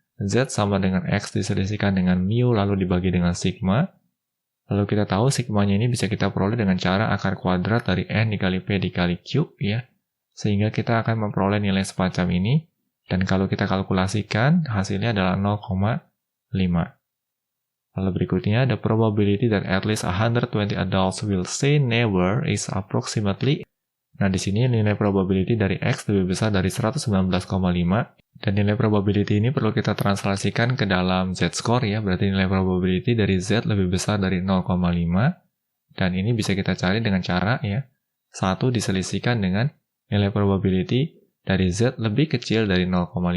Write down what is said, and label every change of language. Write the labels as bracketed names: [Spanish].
[Indonesian] Z sama dengan X diselisihkan dengan mu lalu dibagi dengan sigma. Lalu kita tahu sigmanya ini bisa kita peroleh dengan cara akar kuadrat dari N dikali P dikali Q ya. Sehingga kita akan memperoleh nilai semacam ini. Dan kalau kita kalkulasikan hasilnya adalah 0,5. Lalu berikutnya, [English] the probability that at least 120 adults will say never is approximately. [Indonesian] Nah, di sini nilai probability dari X lebih besar dari 119,5. Dan nilai probability ini perlu kita translasikan ke dalam z-score ya. Berarti nilai probability dari Z lebih besar dari 0,5. Dan ini bisa kita cari dengan cara ya. 1 diselisihkan dengan nilai probability dari Z lebih kecil dari 0,5.